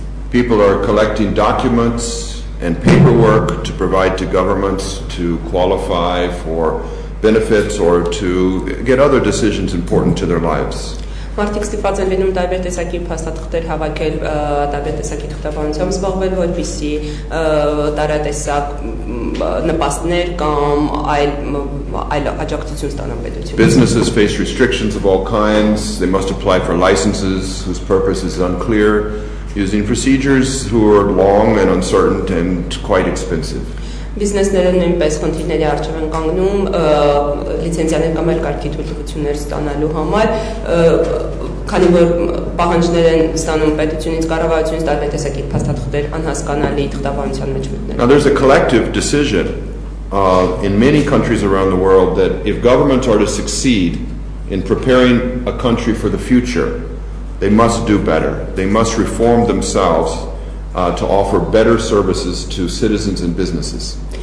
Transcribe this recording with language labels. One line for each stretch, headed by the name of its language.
English: People are collecting documents and paperwork to provide to governments to qualify for benefits or to get other decisions important to their lives.
Armenian: Մարդիկ ստիպված են լինում տարբեր տեսակի փաստաթղթեր հավաքել, տարբեր տեսակի թղթաբանությամբ զբաղվել, որպեսզի տարատեսակ նպաստներ կամ այլ աջակցություն ստանան պետությունից.
English: Businesses face restrictions of all kinds. They must apply for licenses whose purpose is unclear, using procedures who are long and uncertain and quite expensive.
Armenian: Բիզնեսները նույնպես խնդիրների առջև են կանգնում լիցենզիաներ կամ այլ կարգի թույլտվություններ ստանալու համար, քանի որ պահանջներ են ստանում պետությունից, կառավարությունից տարբեր տեսակի փաստաթղթեր անհասկանալի թղթաբանության մեջ մտնել.
English: Now there's a collective decision in many countries around the world that if governments are to succeed in preparing a country for the future, they must do better. They must reform themselves to offer better services to citizens and businesses.